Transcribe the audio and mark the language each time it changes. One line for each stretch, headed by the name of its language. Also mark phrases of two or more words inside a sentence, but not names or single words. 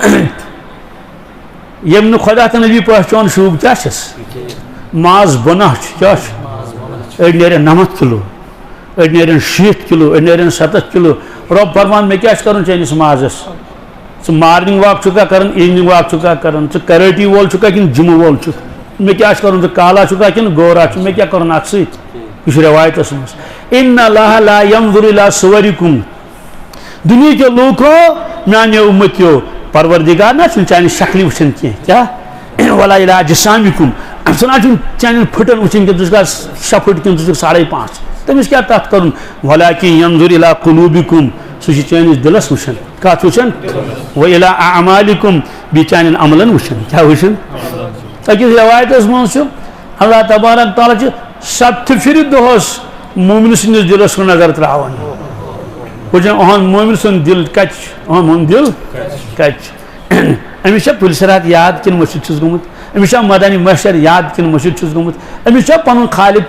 Kashmiri: ییٚمۍ نہٕ خۄدا تہٕ نبی پہچون شوٗب کیٛاہ چھس ماز بۄناہ چھُ کیٛاہ چھُ أڑۍ نیرن 90 کِلوٗ أڑۍ نیرن 60 کِلوٗ أڑۍ نیرن 70 کِلوٗ رۄب فرمان مےٚ کیٛاہ چھُ کرُن چٲنِس مازس ژٕ
English: morning walk
Kashmiri: چھُکھا کران
English: evening walk
Kashmiri: چھُکھا کران ژٕ کراٹی وول چھُکھا کِنہٕ جِمہٕ وول چھُکھ مےٚ کیٛاہ چھُ کرُن ژٕ کالا چھُکھا کِنہٕ گورا چھُ مےٚ کیٛاہ کرُن اتھ سۭتۍ یہِ چھُ رٮ۪وایتس منٛز
Arabic: اِنَّ اللّٰهَ لَا يَنظُرُ إِلَىٰ صُوَرِكُم
Kashmiri: دُنیہِکیو لوٗکو میانیو اُمتیو پروردگار نہ چھُنہٕ چانہِ شکلہِ وٕچھان کینٛہہ کیٛاہ
Arabic: وَلَا إِلَىٰ
Kashmiri: أَجْسَامِكُم سُہ نہ چھُنہٕ چانٮ۪ن پھٕٹن وٕچھِنۍ کینٛہہ ژٕ چھُکھا 6 پھٕٹ کِنہٕ ژٕ چھُکھ 5.5 تٔمِس کیٛاہ تتھ کرُن
Arabic: وَلَٰكِن يَنظُرُ إِلَىٰ قُلُوبِكُم
Kashmiri: سُہ چھُ چٲنِس دِلس وٕچھان کتھ وٕچھان
Arabic: وَإِلَىٰ أَعْمَالِكُم
Kashmiri: بیٚیہِ چانٮ۪ن عملن وٕچھان کیٛاہ وٕچھان أکِس رٮ۪وایتس منٛز چھُ اللہ تبارک تعالیٰ چھُ 7 پھِرِ دۄہس مومنہٕ سٕنٛدِس دِلس کُن نظر تراوان وٕچھان اُہُنٛد مومن سُنٛد دِل کتہِ چھُ اُہُنٛد دِل کتہِ چھُ أمِس چھا پُلسرات یاد کِنہٕ مٔشِد چھُس گوٚمُت أمِس چھا مدنی محشر یاد کِنہٕ مٔشِد چھُس گوٚمُت أمِس چھا پنُن خالق